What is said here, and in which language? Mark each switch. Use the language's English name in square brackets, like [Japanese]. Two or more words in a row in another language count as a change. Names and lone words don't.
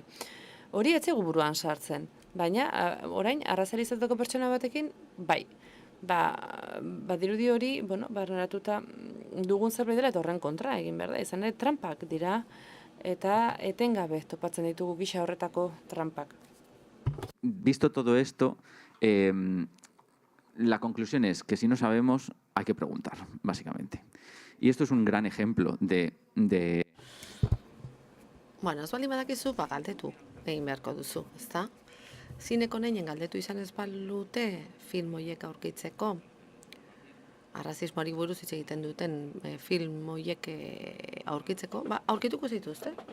[Basque] Hori ez zaigu buruan sartzen, baina orain arrazalizatuko pertsona batekin, bai. Badirudi hori, barneratuta dugun zerbait dela eta horren kontra egin behar da. Izan ere, trampak dira eta etengabe topatzen ditugu gisa horretako trampak. [Spanish] Visto todo esto, la conclusión es que si no sabemos, hay que preguntar, básicamente. Y esto es un gran ejemplo de... [Basque] Bueno, ez baldin badakizu, galdetu egin beharko duzu, ezta? Zineko nahien galdetu izan ez balute film horiek aurkitzeko, arrazismoari buruz hitz egiten duten film horiek aurkitzeko, aurkituko zituzte.